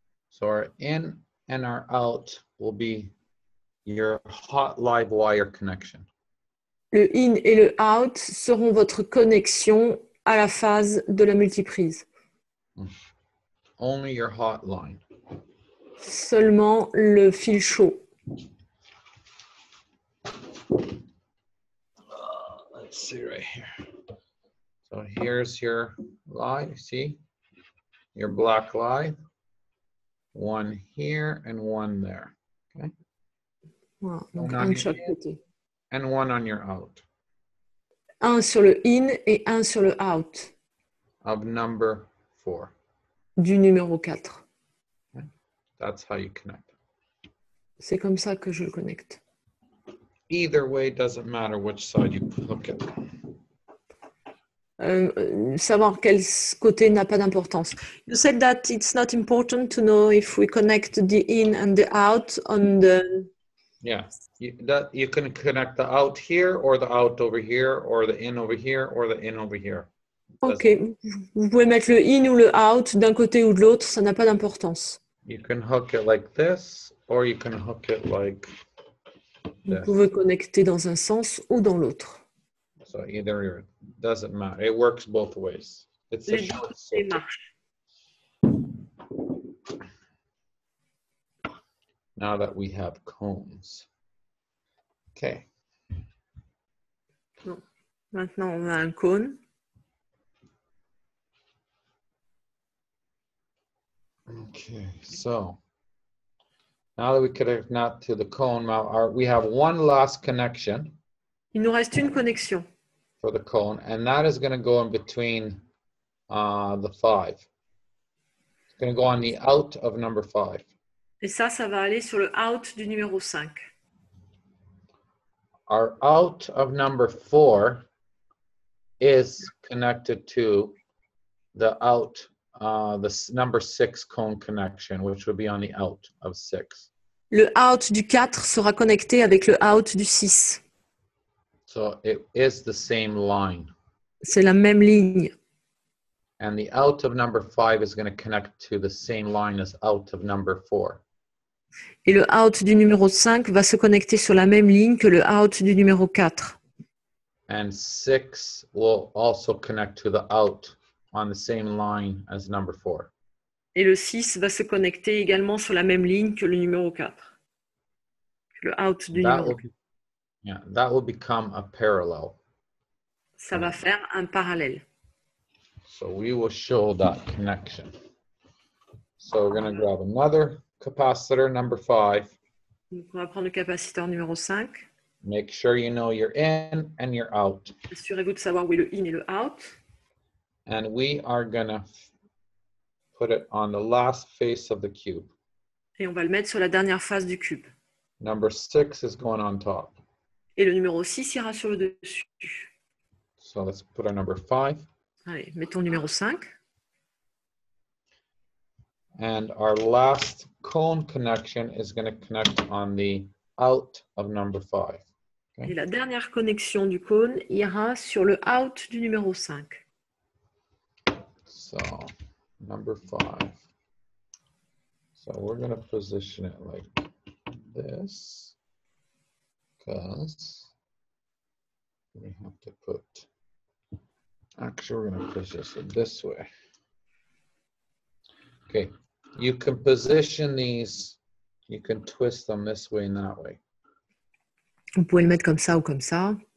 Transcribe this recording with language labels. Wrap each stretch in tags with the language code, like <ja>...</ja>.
<en>So our in and our out will be your hot live wire connection.</en> <fr>Le in et le out seront votre connexion à la phase de la multiprise.</fr> <en>Only your hot line.</en> <fr>Seulement le fil chaud.</fr> <en>Let's see right here. So here's your line, see? Your black line. One here and one there. Okay.</en> <fr>Voilà, donc On un a de chaque côté.</fr> <en>And one on your out.</en> <fr>Un sur le in et un sur le out</fr> <en>Of number 4.</en> <fr>du numéro 4.</fr> <en>That's how you connect.</en> <fr>C'est comme ça que je le connecte.</fr> <en>Either way, doesn't matter which side you hook it.</en> <fr>Savoir quel côté n'a pas d'importance.</fr> <en>You said that it's not important to know if we connect the in and the out on the... Yeah, you can connect the out here or the out over here or the in over here or the in over here.</en> <fr>Ok, vous pouvez mettre le in ou le out d'un côté ou de l'autre, ça n'a pas d'importance.</fr> <en>You can hook it like this or you can hook it like</en> <fr>Vous</fr> <en>this.</en> <fr>pouvez connecter dans un sens ou dans l'autre.</fr> <en>So either, doesn't matter. It works both ways. It's a</en> <fr>Les deux</fr> <en>short</en> <fr>côtés</fr> <en>circuit.</en> <fr>marchent.</fr> <en>Now that we have cones. Okay.</en> <fr>Non. Maintenant, on a un cône.</fr> <en>Okay, so now that we connect not to the cone, now we have one last connection</en> <fr>Il nous reste une connexion.</fr> <en>for the cone, and that is going to go in between the 5. It's going to go on the out of number 5.</en> <fr>Et ça va aller sur le out du numéro 5.</fr> <en>Our out of number 4 is connected to the out, the number 6 cone connection, which would be on the out of 6.</en> <fr>Le out du 4 sera connecté avec le out du 6.</fr> <en>So it is the same line.</en> <fr>C'est la même ligne.</fr> <en>And the out of number 5 is going to connect to the same line as out of number 4.</en> <fr>Et le out du numéro 5 va se connecter sur la même ligne que le out du numéro 4.</fr> <en>And 6 will also connect to the out on the same line as number 4.</en> <fr>Et le 6 va se connecter également sur la même ligne que le numéro 4. Le out du numéro 4.</fr> <en>Yeah, that will become a parallel.</en> <fr>Ça va faire un parallèle.</fr> <en>So we will show that connection. So we're going to grab another capacitor, number 5.</en> <fr>Donc on va prendre le capaciteur numéro 5.</fr> <en>Make sure you know your in and your out.</en> <fr>Assurez-vous de savoir où est le in et le out.</fr> <en>And we are going to put it on the last face of the cube.</en> <fr>Et on va le mettre sur la dernière face du cube.</fr> <en>Number 6 is going on top.</en> <fr>Et le numéro 6 ira sur le dessus.</fr> <en>So let's put our number 5.</en> <fr>Allez, mettons le numéro 5.</fr> <en>And our last cone connection is going to connect on the out of number 5.</en> <fr>Et la dernière connexion du cône ira sur le out du numéro 5.</fr> <en>So number 5. So we're going to position it like this because we have to put, actually we're going to position it this way. Okay, you can position these, you can twist them this way and that way.</en> <fr>Vous pouvez le mettre comme ça ou comme ça.</fr>